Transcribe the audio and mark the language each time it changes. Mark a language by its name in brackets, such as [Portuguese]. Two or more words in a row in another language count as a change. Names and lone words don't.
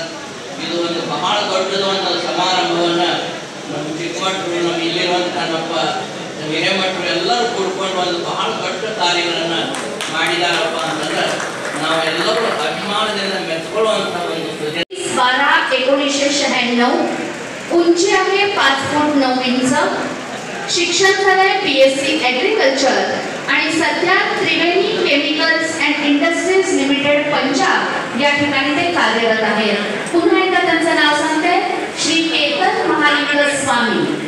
[Kannada] ಇದು ಒಂದು ಬಹಳ ದೊಡ್ಡದು ಒಂದು ಸಮಾರಂಭವನ್ನು ನಮ್ಮ ಚಿಕ್ಕಮಠರು, ನಮ್ಮ ಇಲ್ಲಿರುವಂಥ ನಮ್ಮ ಹಿರೇಮಠರು ಎಲ್ಲರೂ ಕೂಡ್ಕೊಂಡು ಒಂದು ಬಹಳ ದೊಡ್ಡ ಕಾರ್ಯಗಳನ್ನು ಮಾಡಿದಾರಪ್ಪ ಅಂತಂದ್ರೆ ನಾವೆಲ್ಲರೂ ಅಭಿಮಾನದಿಂದ ಮೆಚ್ಕೊಳ್ಳುವಂಥ ಒಂದು [Marathi] 12/1996 उंची आहे 5 फूट 9 इंच. शिक्षण झालंय [English] BSc Agriculture [Marathi] आणि सध्या त्रिवेणी केमिकल्स अँड इंडस्ट्रीज लिमिटेड पंजाब या ठिकाणी ते कार्यरत आहेत. पुन्हा एकदा त्यांचं नाव सांगते, श्री केतन महालिंग स्वामी.